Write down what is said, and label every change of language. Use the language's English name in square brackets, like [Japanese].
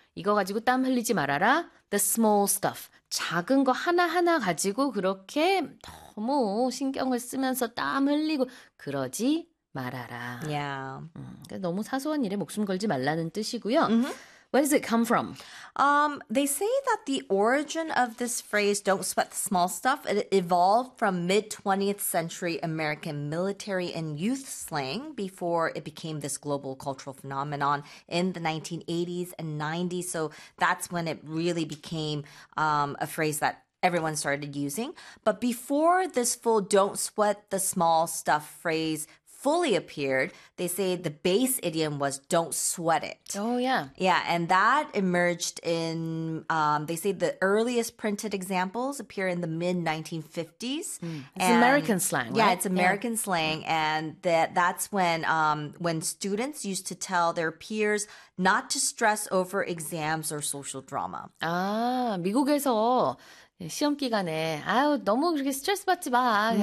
[Korean] 이거 가지고 땀 흘리지 말아라. [English] The small stuff. [Korean] 작은 거 하나하나 가지고 그렇게 너무 신경을 쓰면서 땀 흘리고 그러지 말아라. [English] Yeah. [Korean] 너무 사소한 일에 목숨 걸지 말라는 뜻이고요. [English] Where does it come from? They say that the origin of this phrase, don't sweat the small stuff, it evolved from mid-20th century American military and youth slang before it became this global cultural phenomenon in the 1980s and 90s. So that's when it really became a phrase that everyone started using. But before this full don't sweat the small stuff phrase fully appeared, they say the base idiom was don't sweat it. Oh, yeah. Yeah, and that emerged in, they say the earliest printed examples appear in the mid-1950s. It's American slang, yeah, right? it's American slang, and that's when students used to tell their peers not to stress over exams or social drama. [Korean] 아, 미국에서 시험 기간에 아유 너무 그렇게 스트레스 받지 마.